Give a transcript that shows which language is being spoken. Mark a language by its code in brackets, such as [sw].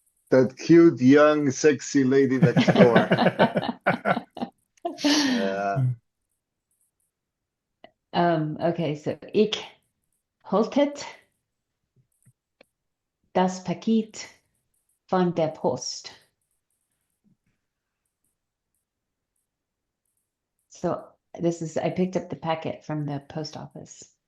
[en] That cute, young, sexy lady next door. Yeah. Okay, so [de] ich holtet das Paket von der Post. [en] So I picked up the packet from the post office.